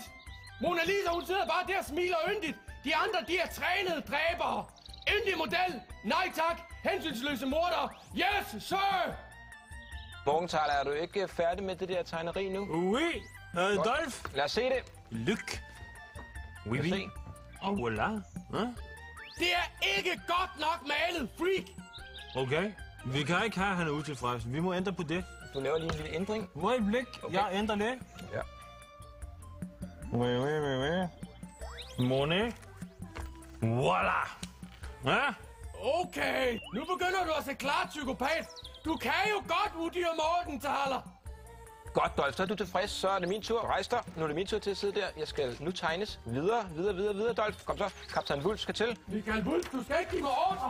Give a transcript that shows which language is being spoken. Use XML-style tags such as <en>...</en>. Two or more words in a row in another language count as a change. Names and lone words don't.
<da>Mona Lisa, hun sidder bare der og smiler yndigt. De andre, de er trænede dræbere. Yndig model. Nej tak. Hensynsløse mordere.</da> <en>Yes, sir!</en> <da>Morgenthaler, er du ikke færdig med det der tegneri nu? Oui, Dolph. Lad os se det. Lyk. Oui, Lad os oui. se. Oh, voilà. Det er ikke godt nok malet, freak! Okay. Vi kan ikke have, han er utilfreds. Vi må ændre på det. Du laver lige en lille ændring. Øjeblik. Okay. Jeg ændrer det. Ja. Oui. Monet. Voilà. Ja? Okay, nu begynder du at se klart, psykopat. Du kan jo godt uddyre Morgenthaler. Godt, Dolph, så er du tilfreds. Så er det min tur. Rejs dig. Nu er det min tur til at sidde der. Jeg skal nu tegnes. Videre, Dolph. Kom så. Kaptajn Wulff skal til. Michael Wulff, du skal ikke give mig ordre.</da>